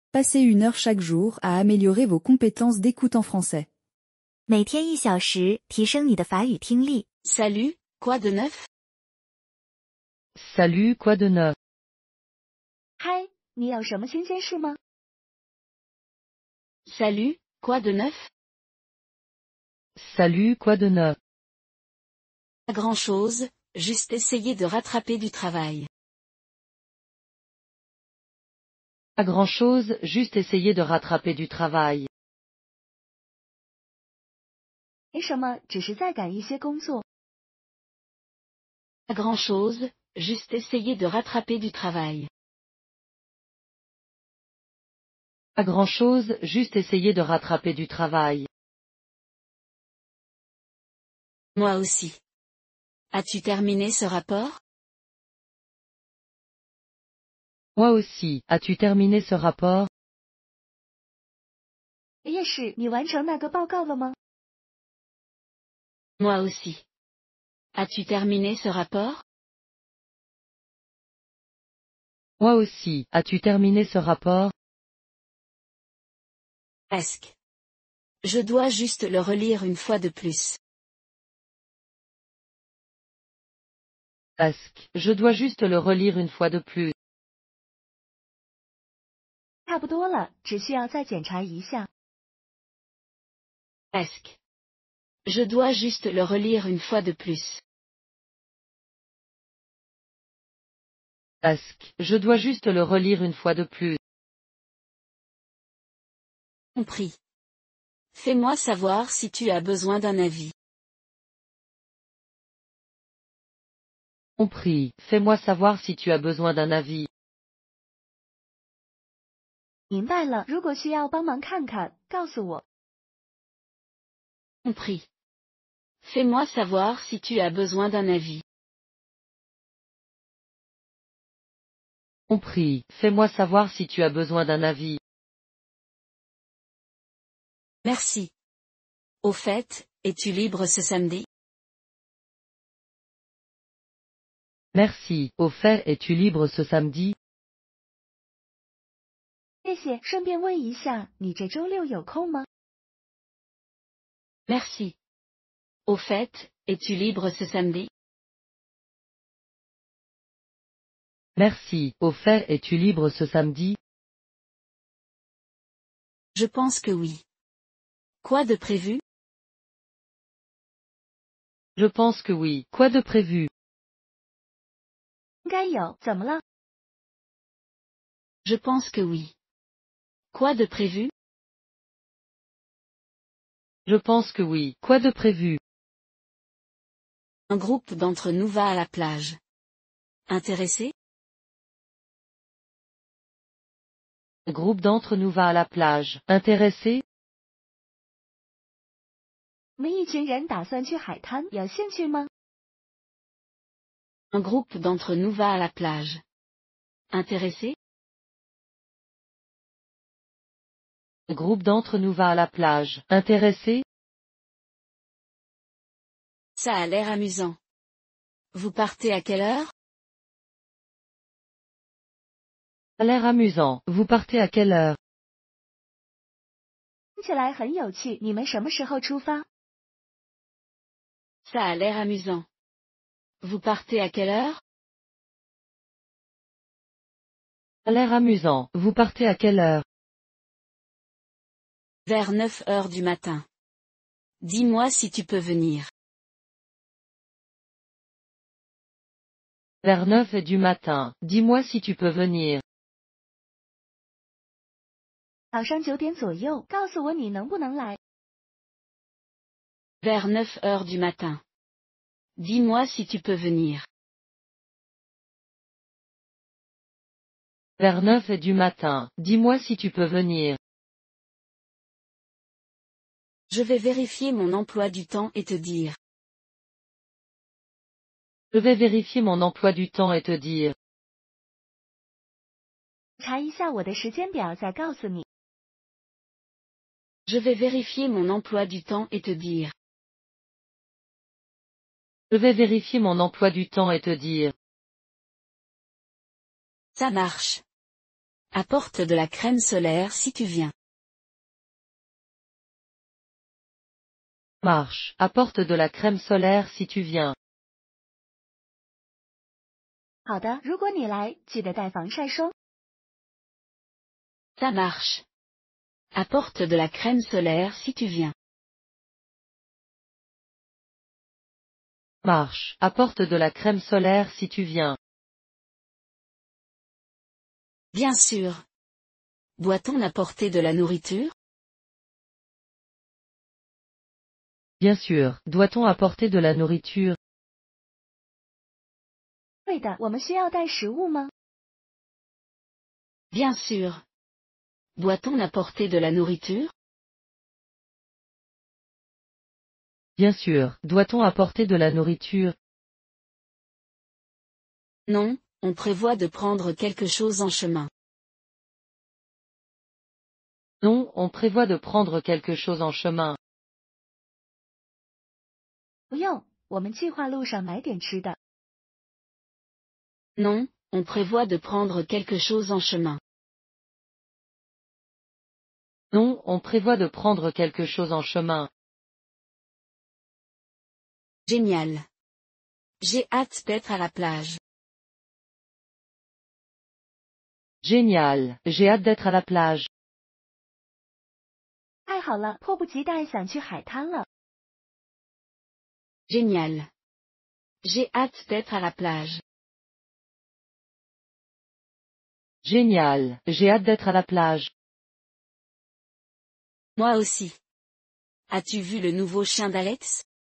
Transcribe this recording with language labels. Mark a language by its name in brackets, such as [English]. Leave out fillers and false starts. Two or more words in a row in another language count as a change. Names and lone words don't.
[French] Passez 1 heure chaque jour à améliorer vos compétences d'écoute en français. [Chinese] 每天1小时，提升你的法语听力。 [French] Salut, quoi de neuf? Salut, quoi de neuf? [Chinese] 嗨，你有什么新鲜事吗？ [French] Salut, quoi de neuf? Salut, quoi de neuf? Pas grand-chose, juste essayer de rattraper du travail. Pas grand-chose, juste essayer de rattraper du travail. [Chinese] 没什么，只是在赶一些工作。 [French] Pas grand-chose, juste essayer de rattraper du travail. Pas grand-chose, juste essayer de rattraper du travail. Moi aussi. As-tu terminé ce rapport? Moi aussi, as-tu terminé ce rapport? [Chinese] 也是，你完成那个报告了吗？ [French] Moi aussi. As-tu terminé ce rapport? Moi aussi, as-tu terminé ce rapport? Presque. Je dois juste le relire une fois de plus. Presque. Je dois juste le relire une fois de plus. [Chinese] 差不多了，只需要再检查一下。 [French] Presque. Je dois juste le relire une fois de plus. Presque. Je dois juste le relire une fois de plus. Compris. Fais-moi savoir si tu as besoin d'un avis. Compris. Fais-moi savoir si tu as besoin d'un avis. [Chinese] 明白了，如果需要帮忙看看，告诉我。 [French] Compris. Fais-moi savoir si tu as besoin d'un avis. Compris. Fais-moi savoir si tu as besoin d'un avis. Merci. Au fait, es-tu libre ce samedi? Merci. Au fait, es-tu libre ce samedi? [Chinese] 谢谢，顺便问一下，你这周六有空吗？ [French] Merci. Au fait, es-tu libre ce samedi? Merci. Au fait, es-tu libre ce samedi? Je pense que oui. Quoi de prévu? Je pense que oui. Quoi de prévu? [Chinese] 应该有，怎么了？ [French] Je pense que oui. Quoi de prévu? Je pense que oui. Quoi de prévu? Un groupe d'entre nous va à la plage. Intéressé? Un groupe d'entre nous va à la plage. Intéressé? [Chinese] 我们一群人打算去海滩，有兴趣吗？ [French] Un groupe d'entre nous va à la plage. Intéressé? Un groupe d'entre nous va à la plage. Intéressé? Ça a l'air amusant. Vous partez à quelle heure? Ça a l'air amusant. Vous partez à quelle heure? [Chinese] 听起来很有趣，你们什么时候出发？ [French] Ça a l'air amusant. Vous partez à quelle heure? Ça a l'air amusant. Vous partez à quelle heure? Vers 9 heures du matin. Dis-moi si tu peux venir. Vers 9 heures du matin. Dis-moi si tu peux venir. [Chinese] 早上9点左右，告诉我你能不能来。 [French] Vers 9 heures du matin. Dis-moi si tu peux venir. Vers 9 heures du matin. Dis-moi si tu peux venir. Je vais vérifier mon emploi du temps et te dire. Je vais vérifier mon emploi du temps et te dire. [Chinese] 查一下我的时间表，再告诉你。 [French] Je vais vérifier mon emploi du temps et te dire. Je vais vérifier mon emploi du temps et te dire. Ça marche. Apporte de la crème solaire si tu viens. Marche, apporte de la crème solaire si tu viens. [Chinese] 好的，如果你来，记得带防晒霜。 [French] Ça marche. Apporte de la crème solaire si tu viens. Marche, apporte de la crème solaire si tu viens. Bien sûr. Doit-on apporter de la nourriture? Bien sûr, doit-on apporter de la nourriture? [Chinese] 对的，我们需要带食物吗？ [French] Bien sûr. Doit-on apporter de la nourriture? Bien sûr, doit-on apporter de la nourriture? Non, on prévoit de prendre quelque chose en chemin. Non, on prévoit de prendre quelque chose en chemin. [Chinese] 不用，我们计划路上买点吃的。 [French] Non, on prévoit de prendre quelque chose en chemin. Non, on prévoit de prendre quelque chose en chemin. Génial. J'ai hâte d'être à la plage. Génial, j'ai hâte d'être à la plage. [Chinese] 太好了，迫不及待想去海滩了。 [French] Génial. J'ai hâte d'être à la plage. Génial, j'ai hâte d'être à la plage. Moi aussi. As-tu vu le nouveau chien d'Alex?